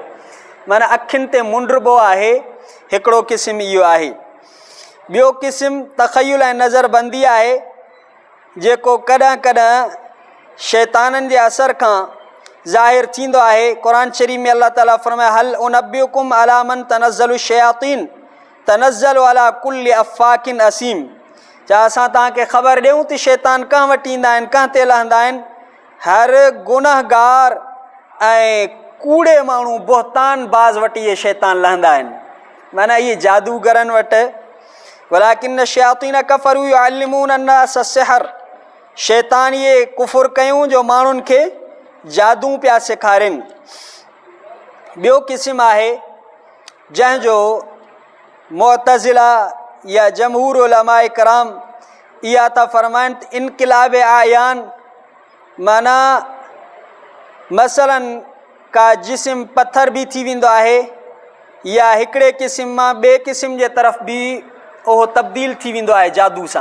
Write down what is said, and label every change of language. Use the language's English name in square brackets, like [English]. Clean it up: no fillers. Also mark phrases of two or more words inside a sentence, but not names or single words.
[Sindhi] माना अखियुनि ते मुंडिबो आहे, हिकिड़ो क़िस्म इहो आहे। ॿियो क़िस्म तख़युल ऐं नज़रबंदी आहे, जेको कॾहिं कॾहिं शैताननि जे असर खां ज़ाहिर थींदो आहे। क़ुर शरीफ़ में अल्लाह ताला फरमाए [Arabic] هل أنبئكم على من تنزل شياطين تنزل على كل أفاك أثيم, [Sindhi] छा असां तव्हांखे ख़बर ॾियूं त शैतान कां वटि ईंदा आहिनि, कां ते लहंदा आहिनि? हर गुनहगार ऐं कूड़े माण्हू बोहतान बाज़ वटि इहे शैतान लहंदा आहिनि। माना इहे जादूगरनि वटि [Arabic] ولكن شياطين كفروا يعلمون الناس سحر, [Sindhi] शैतान इहे कुफ़ुर कयूं जो माण्हुनि खे जादू पिया सेखारनि। ॿियो क़िस्म आहे जंहिंजो मुअतज़िला या जमहूर उलमाए कराम इहा था फरमाइनि त [Arabic] انقلاب أعيان, [Sindhi] माना मसलन का जिस्म पथर बि थी वेंदो आहे या हिकिड़े क़िस्म मां ॿिए क़िस्म जे तरफ़ बि उहो तब्दील थी वेंदो आहे जादू सां।